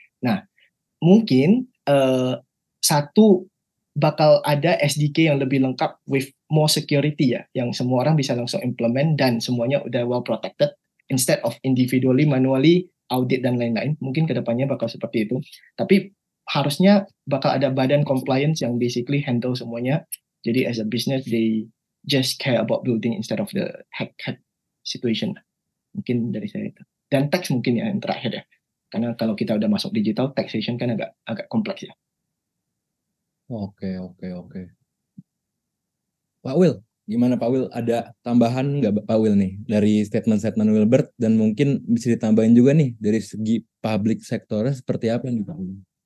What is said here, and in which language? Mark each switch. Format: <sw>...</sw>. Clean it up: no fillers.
<id>Nah, mungkin satu bakal ada SDK yang lebih lengkap</id> <en>with more security</en> <id>ya, yang semua orang bisa langsung implement dan semuanya udah</id> <en>well protected instead of individually, manually,</en> <id>audit dan lain-lain. Mungkin kedepannya bakal seperti itu. Tapi harusnya bakal ada badan compliance yang basically handle semuanya.</id> <en>Jadi as a business, they just care about building instead of the hack situation.</en> <id>Mungkin dari saya itu. Dan tax mungkin ya yang terakhir ya. Karena kalau kita udah masuk digital, taxation kan agak kompleks ya. Oke. Pak Will, gimana Pak Will? Ada tambahan nggak Pak Will nih dari statement-statement Wilbert, dan mungkin bisa ditambahin juga nih dari segi public sektornya seperti apa nih Pak Will?</id>